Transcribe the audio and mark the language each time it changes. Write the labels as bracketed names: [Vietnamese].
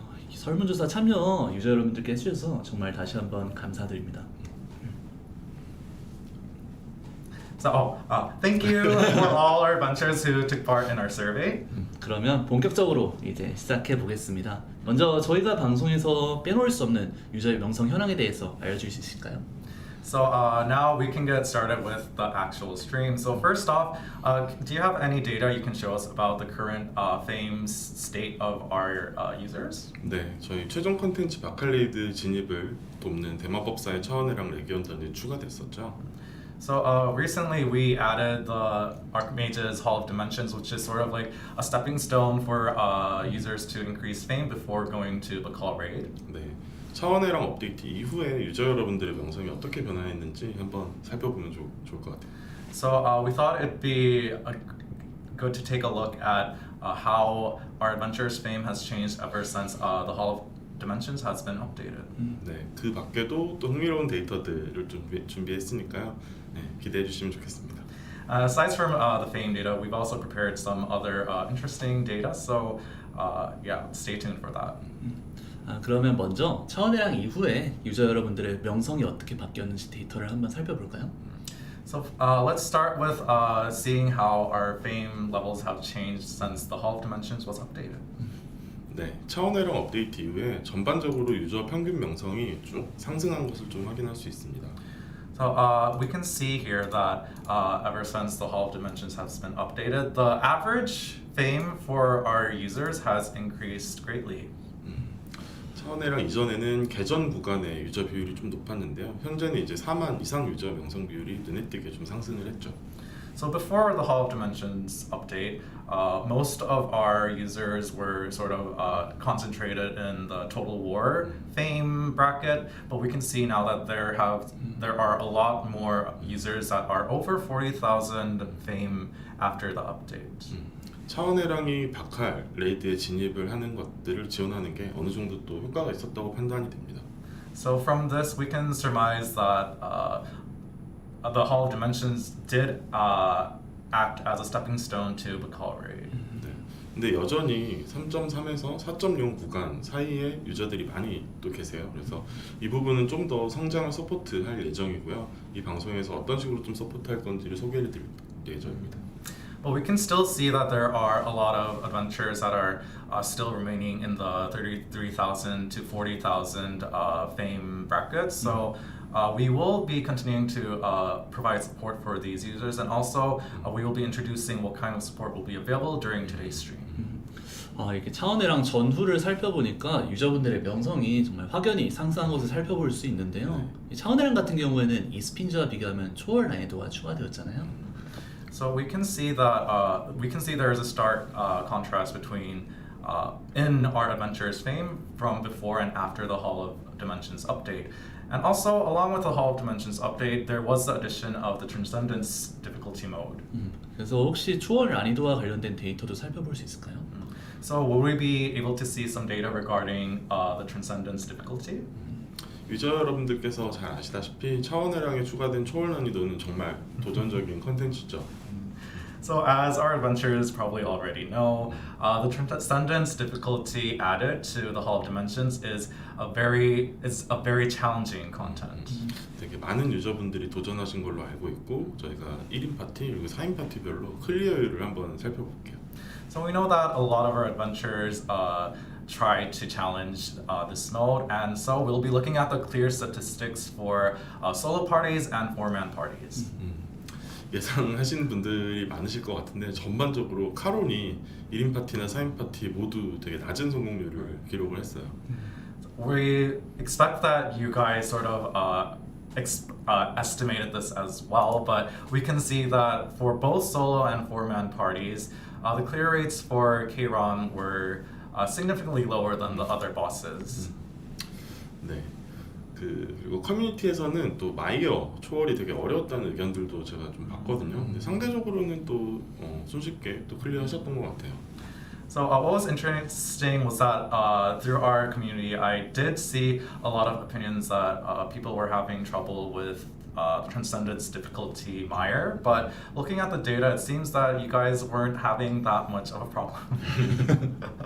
[Korean] 설문조사 참여 유저 여러분들께 해주셔서 정말 다시 한번 감사드립니다. [English] So thank you for all our adventurers who took part in our survey. [Korean] 그러면 본격적으로 이제 시작해 보겠습니다. 먼저 저희가 방송에서 빼놓을 수 없는 유저의 명성 현황에 대해서 알려주실 수 있을까요? [English] So now we can get started with the actual stream. So first off, do you have any data you can show us about the current fame state of our users? [Korean] 네, 저희 최종 컨텐츠 바칼레이드 진입을 돕는 대마법사의 차원회랑 레기온전이 추가됐었죠. [English] So recently we added the Archmage's Hall of Dimensions, which is sort of like a stepping stone for users to increase fame before going to the Call Raid. [Korean] 네, 차원회랑 업데이트 이후에 유저 여러분들의 명성이 어떻게 변화했는지 한번 살펴보면 좋을 것 같아요. [English] So we thought it'd be good to take a look at how our adventurers' fame has changed ever since the Hall of Dimensions has been updated. [Korean] 네, 그 밖에도 또 흥미로운 데이터들을 준비했으니까요. 네, 기대해 주시면 좋겠습니다. [English] Aside from the fame data, we've also prepared some other interesting data. So yeah, stay tuned for that. [Korean] 그러면 먼저 차원회랑 이후에 유저 여러분들의 명성이 어떻게 바뀌었는지 데이터를 한번 살펴볼까요? [English] So let's start with seeing how our fame levels have changed since the Hall of Dimensions was updated. [Korean] 네, 차원회랑 업데이트 이후에 전반적으로 유저 평균 명성이 쭉 상승한 것을 좀 확인할 수 있습니다. [English] So we can see here that ever since the Hall of Dimensions has been updated, the average fame for our users has increased greatly. [Korean] 차원회랑 이전에는 개전 구간의 유저 비율이 좀 높았는데요. 현재는 이제 4만 이상 유저 명성 비율이 눈에 띄게 좀 상승을 했죠. [English] So before the Hall of Dimensions update, most of our users were sort of concentrated in the Total War fame bracket, but we can see now that there are a lot more users that are over 40,000 fame after the update. [Korean] 차원회랑이 바칼 레이드에 진입을 하는 것들을 지원하는 게 어느 정도 또 효과가 있었다고 판단이 됩니다. [English] So from this, we can surmise that the Hall of Dimensions did act as a stepping stone to the Call Raid. [Korean] 네, 근데 여전히 3.3에서 4.0 구간 사이에 유저들이 많이 또 계세요. 그래서 이 부분은 좀 더 성장을 서포트할 예정이고요. 이 방송에서 어떤 식으로 좀 서포트할 건지를 소개를 드릴 예정입니다. [English] But we can still see that there are a lot of adventures that are still remaining in the 33,000 to 40,000 fame brackets. So we will be continuing to provide support for these users, and also we will be introducing what kind of support will be available during today's stream. [Korean] 이렇게 차원회랑 전후를 살펴보니까 유저분들의 명성이 정말 확연히 상승한 것을 살펴볼 수 있는데요. 이 차원회랑 같은 경우에는 이스핀즈와 비교하면 초월 난이도가 추가되었잖아요. [English] So we can see that there is a stark contrast between in our adventures fame from before and after the Hall of Dimensions update. And also, along with the Hall of Dimensions update, there was the addition of the Transcendence difficulty mode. [Korean] 그래서 혹시 초월 난이도와 관련된 데이터도 살펴볼 수 있을까요? [English] So will we be able to see some data regarding the Transcendence difficulty? [Korean] 유저 여러분들께서 잘 아시다시피 차원회랑에 추가된 초월 난이도는 정말 도전적인 컨텐츠죠. [English] So as our adventurers probably already know, the Transcendence difficulty added to the Hall of Dimensions is a very challenging content. [Korean] 되게 많은 유저분들이 도전하신 걸로 알고 있고 저희가 1인 파티 그리고 4인 파티별로 클리어율을 한번 살펴볼게요. [English] So we know that a lot of our adventurers try to challenge this mode, and so we'll be looking at the clear statistics for solo parties and four-man parties. [Korean] 예상하시는 분들이 많으실 것 같은데 전반적으로 카론이 1인 파티나 4인 파티 모두 되게 낮은 성공률을 기록을 했어요. [English] We expect that you guys sort of estimated this as well, but we can see that for both solo and four-man parties, the clear rates for Kron were significantly lower than the other bosses. [Korean] 네. 그리고 커뮤니티에서는 또 마이어 초월이 되게 어려웠다는 의견들도 제가 좀 봤거든요. 근데 상대적으로는 또 손쉽게 또 클리어하셨던 것 같아요. [English] So what was interesting was that through our community, I did see a lot of opinions that people were having trouble with Transcendence difficulty Meyer, but looking at the data, it seems that you guys weren't having that much of a problem.